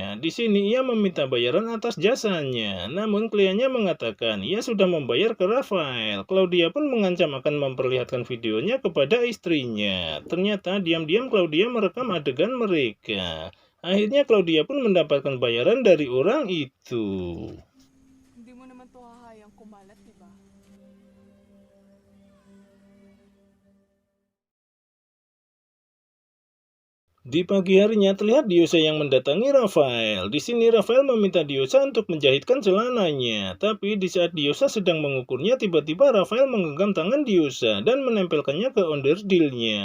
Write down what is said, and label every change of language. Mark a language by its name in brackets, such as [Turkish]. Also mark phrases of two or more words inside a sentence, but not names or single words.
[Indonesian] Di sini ia meminta bayaran atas jasanya. Namun kliennya mengatakan ia sudah membayar ke Rafael. Claudia pun mengancam akan memperlihatkan videonya kepada istrinya. Ternyata diam-diam Claudia merekam adegan mereka. Akhirnya Claudia pun mendapatkan bayaran dari orang itu. [Filipino] Hindi mo naman to hahayang kumalat, di ba? [Indonesian] Di pagi harinya terlihat Diosa yang mendatangi Rafael. Di sini Rafael meminta Diosa untuk menjahitkan celananya. Tapi di saat Diosa sedang mengukurnya, tiba-tiba Rafael menggenggam tangan Diosa dan menempelkannya ke onderdilnya.